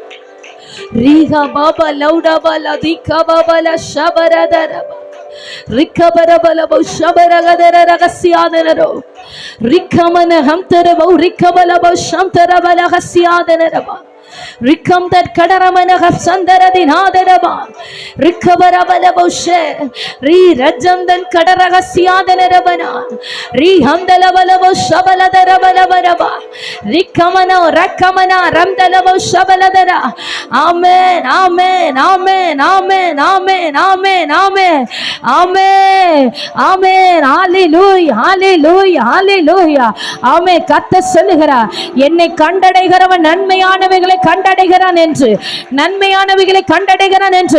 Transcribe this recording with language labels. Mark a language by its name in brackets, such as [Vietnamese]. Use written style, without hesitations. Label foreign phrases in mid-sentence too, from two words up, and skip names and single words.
[English] riga baba lauda bala dikha baba la shabaradaraba rikabarabala shabaragadara ragasyadana ro rikamana hamtara bau rikabala shamtara bala gasyadana raba Rikam that Kadaramana Sandara Dinadaraba Rikabarabala Boshe Re Rajandan Kadaragasiadanabana Re Hamdalabalabo Shabaladarabalaba Rikamana Rakamana Ramdalabo Shabaladara. Amen, amen, amen, amen, amen, amen, amen, amen, amen. Hallelujah, hallelujah, hallelujah. Amen. [Tamil] கத்த சொல்லுகிறார், என்னை கண்டடைகிறவன் நன்மையானவைகளை கண்டடைகிறான் என்று, நன்மையானவைகளை கண்டடைகிறான் என்று.